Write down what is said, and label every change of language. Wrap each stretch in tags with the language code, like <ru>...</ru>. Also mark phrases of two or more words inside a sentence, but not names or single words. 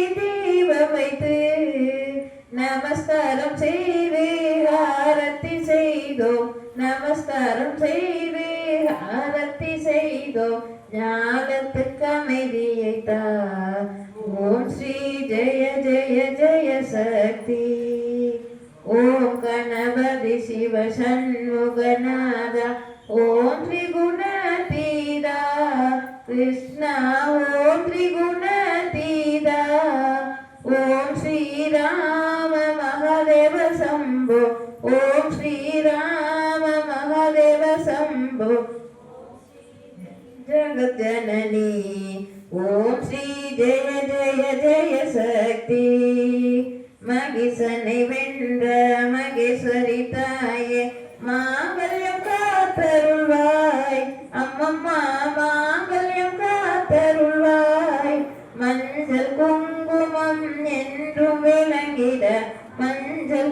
<ta>தீபம் வைத்து நமஸ்காரம் செய்து ஆரத்தி செய்தோம் நமஸ்காரம் செய்து ஆரத்தி செய்தோம் ஞானத்துக்கு அமைதியைத்தா ஓம் ஸ்ரீ ஜெய ஜெய ஜெய சக்தி ஓம் கணபதி சிவ சண்முகநாத ஓம் ஸ்ரீ குணாதீதா</ta> <sa>कृष्णा ओम त्रिगुणातीता ओम श्री राम महादेव शंभो ओम श्री राम महादेव शंभो जगत जननी ओम श्री जय जय जय</sa> <ta>शक्ति மகிசனை வென்ற மகேஸ்வரி தாயே மாங்கல்யம் காத்தருள்வாய் அம்மம்மா மாங்கல்யம் காத்தருள்வாய் மஞ்சள் குங்குமம் என்றும் விளங்கிட மஞ்சள்</ta>